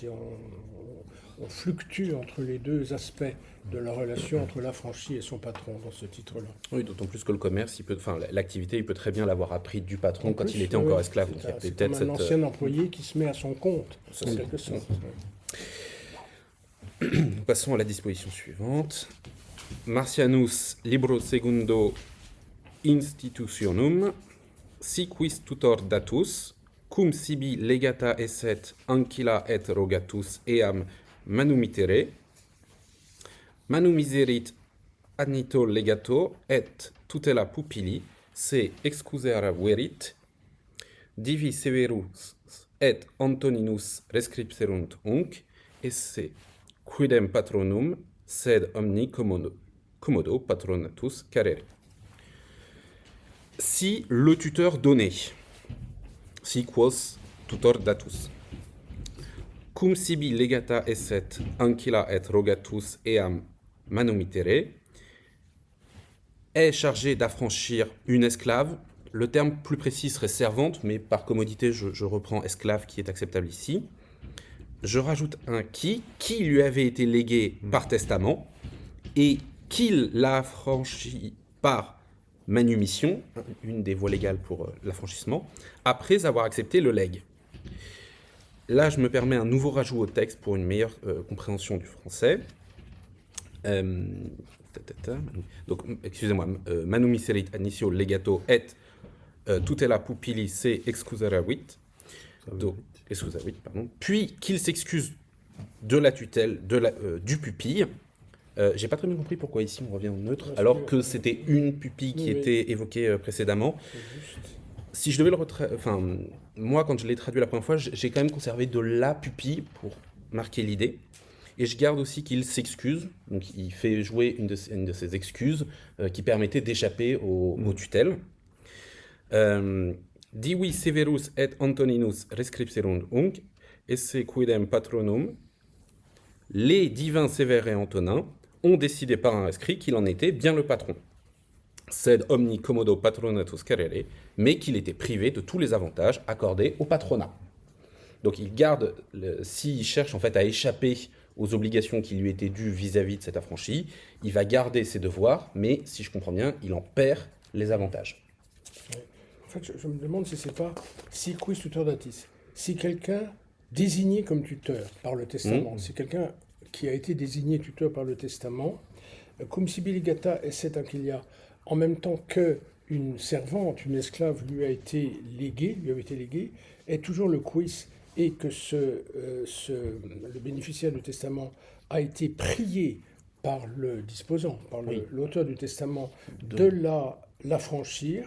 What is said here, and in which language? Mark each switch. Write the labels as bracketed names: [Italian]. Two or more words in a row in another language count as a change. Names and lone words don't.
[French] On fluctue entre les deux aspects de la relation entre l'affranchi et son patron dans ce titre-là. Oui, d'autant plus que le commerce, l'activité, il peut très bien l'avoir appris du patron quand il était encore esclave. C'est comme un ancien employé qui se met à son compte, en quelque sorte. Nous passons à la disposition suivante. [Latin] Marcianus libro segundo institutionum, si quis tutor datus, cum sibi legata esset ancilla et rogatus eam manumitere, manumiserit adnito legato et tutela pupilli, se excusera verit, divi severus et Antoninus rescripserunt unc, esse quidem patronum sed omni commodo patronatus carere. [French] Si le tuteur donnait, [Latin] si quos tutor datus, cum sibi legata esset ancilla et rogatus eam manumitere, [French] est chargé d'affranchir une esclave. Le terme plus précis serait servante, mais par commodité, je reprends esclave qui est acceptable ici. Je rajoute un qui lui avait été légué par testament et qu'il l'a affranchi par manumission, une des voies légales pour l'affranchissement, après avoir accepté le legs. Là, je me permets un nouveau rajout au texte pour une meilleure compréhension du français. Donc, excusez-moi, [Latin] manumiserit adnitio legato et tutela pupilli se excuseravit. [French] Donc, puis qu'il s'excuse de la tutelle du pupille. J'ai pas très bien compris pourquoi ici on revient au neutre, alors que c'était une pupille qui était évoquée précédemment. Si je devais moi, quand je l'ai traduit la première fois, j'ai quand même conservé de la pupille pour marquer l'idée. Et je garde aussi qu'il s'excuse, donc il fait jouer une de ses excuses qui permettait d'échapper aux tutelles. [Latin] Divi severus et Antoninus rescripserunt unc, esse quidem patronum. [French] Les divins Sévère et Antonin ont décidé par un rescrit qu'il en était bien le patron. [Latin] Sed omni commodo patronatus carere, [French] mais qu'il était privé de tous les avantages accordés au patronat. Donc il garde, s'il cherche en fait à échapper aux obligations qui lui étaient dues vis-à-vis de cet affranchi, il va garder ses devoirs, mais si je comprends bien, il en perd les avantages. En fait, je me demande si c'est pas [Latin] si quis tutor datis. [French] Si quelqu'un désigné comme tuteur par le testament, si quelqu'un qui a été désigné tuteur par le testament, [Latin] cum sibi legata esset ancilia, [French] en même temps qu'une servante, une esclave lui avait été léguée, est toujours le quis, et que le bénéficiaire du testament a été prié par le disposant, par l'auteur du testament, de l'affranchir.